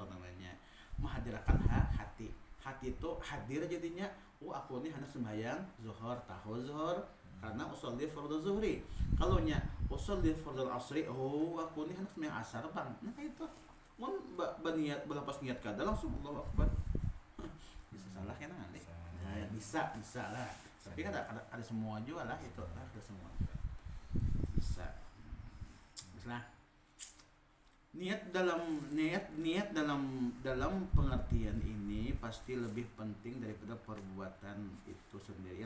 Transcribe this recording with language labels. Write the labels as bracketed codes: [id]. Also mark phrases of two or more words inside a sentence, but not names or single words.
[bjn] namanya menghadirkan hati itu hadir jadinya aku nih hendak sembahyang zuhur karena [ar] أصلي فرض الظهر [bjn] kalau nya [ar] أصلي فرض العصر [bjn] aku nih hendak sembahyang asar bang nah kayak itu mun berniat berlepas niat kada langsung [ar] الله أكبر [bjn] bisa salah kan nanti nah bisa lah tapi kan ada semua juga lah itu ada semua bisa niat dalam pengertian ini pasti lebih penting daripada perbuatan itu sendirilah.